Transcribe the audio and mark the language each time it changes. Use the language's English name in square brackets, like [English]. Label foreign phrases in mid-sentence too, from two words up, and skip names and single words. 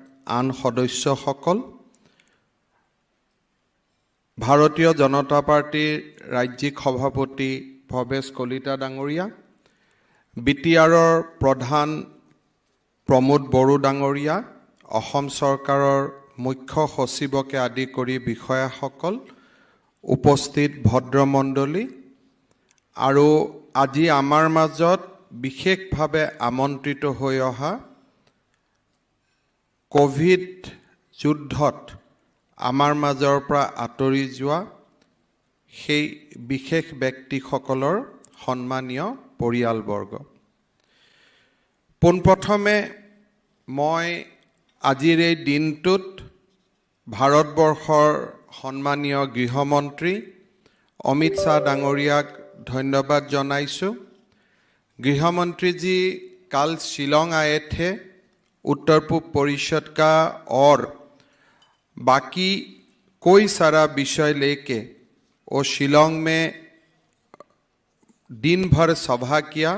[Assamese] আন সদস্যসকল, ভাৰতীয় জনতা পাৰ্টীৰ ৰাজ্যিক সভাপতি ভবেশ কলিতা ডাঙৰীয়া, বিটিআৰৰ প্ৰধান প্ৰমোদ বড়ো ডাঙৰীয়া, অসম চৰকাৰৰ মুখ্য সচিবক আদি কৰি বিষয়াসকল, উপস্থিত ভদ্ৰমণ্ডলী আৰু আজি আমাৰ মাজত বিশেষভাৱে আমন্ত্ৰিত হৈ অহা কোভিড যুদ্ধত আমাৰ মাজৰ পৰা আঁতৰি যোৱা সেই বিশেষ ব্যক্তিসকলৰ সন্মানীয় পৰিয়ালবৰ্গ, পোনপ্ৰথমে মই আজিৰ এই দিনটোত ভাৰতবৰ্ষৰ সন্মানীয় গৃহমন্ত্ৰী অমিত শাহ ডাঙৰীয়াক ধন্যবাদ জনাইছোঁ। [Hindi] गृहमंत्री जी कल शिलोंग आए थे उत्तर पूर्व परिषद का और बाकी कोई सारा विषय लेके वो शिलोंग में दिन भर सभा किया।